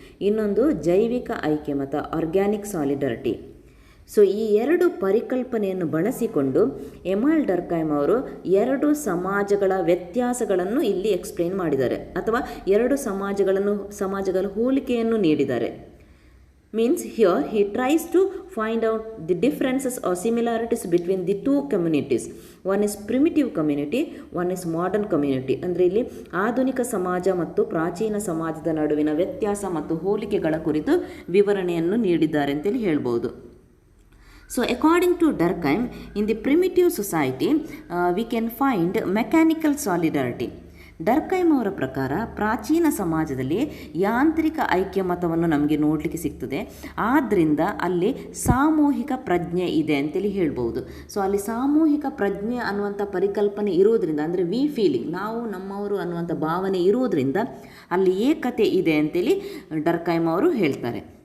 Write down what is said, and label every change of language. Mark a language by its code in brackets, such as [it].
[kn] ಇನ್ನೊಂದು ಜೈವಿಕ ಐಕ್ಯಮತ, organic solidarity. So ಈ 2 ಪರಿಕಲ್ಪನೆಯನ್ನು ಬಳಸಿಕೊಂಡು ಎಮೈಲ್ ಡರ್ಕೈಮ್ ಅವರು 2 ಸಮಾಜಗಳ ವ್ಯತ್ಯಾಸಗಳನ್ನು ಇಲ್ಲಿ ಎಕ್ಸ್ಪ್ಲೇನ್ ಮಾಡಿದ್ದಾರೆ, ಅಥವಾ 2 ಸಮಾಜಗಳ ಹೋಲಿಕೆಯನ್ನು ನೀಡಿದ್ದಾರೆ. [en] Means here he tries to find out the differences or similarities between the two communities. One is primitive community, one is modern community. [kn] ಅಂದರೆ ಇಲ್ಲಿ ಆಧುನಿಕ ಸಮಾಜ ಮತ್ತು ಪ್ರಾಚೀನ ಸಮಾಜದ ನಡುವಿನ ವ್ಯತ್ಯಾಸ ಮತ್ತು ಹೋಲಿಕೆಗಳ ಕುರಿತು ವಿವರಣೆಯನ್ನು ನೀಡಿದ್ದಾರೆ ಅಂತೇಳಿ ಹೇಳ್ಬೋದು. [en] So according to Durkheim, in the primitive society we can find mechanical solidarity. [kn] ಡರ್ಕೈಮ್ ಅವರ ಪ್ರಕಾರ ಪ್ರಾಚೀನ ಸಮಾಜದಲ್ಲಿ ಯಾಂತ್ರಿಕ ಐಕ್ಯಮತವನ್ನು ನಮಗೆ ನೋಡಲಿಕ್ಕೆ ಸಿಗ್ತದೆ. ಆದ್ದರಿಂದ ಅಲ್ಲಿ ಸಾಮೂಹಿಕ ಪ್ರಜ್ಞೆ ಇದೆ ಅಂತೇಳಿ ಹೇಳ್ಬೋದು. ಸೊ ಅಲ್ಲಿ ಸಾಮೂಹಿಕ ಪ್ರಜ್ಞೆ ಅನ್ನುವಂಥ ಪರಿಕಲ್ಪನೆ ಇರೋದ್ರಿಂದ, ಅಂದರೆ ವಿ ಫೀಲಿಂಗ್, ನಾವು ನಮ್ಮವರು ಅನ್ನುವಂಥ ಭಾವನೆ ಇರೋದ್ರಿಂದ ಅಲ್ಲಿ ಏಕತೆ ಇದೆ ಅಂತೇಳಿ ಡರ್ಕೈಮ್ ಅವರು ಹೇಳ್ತಾರೆ.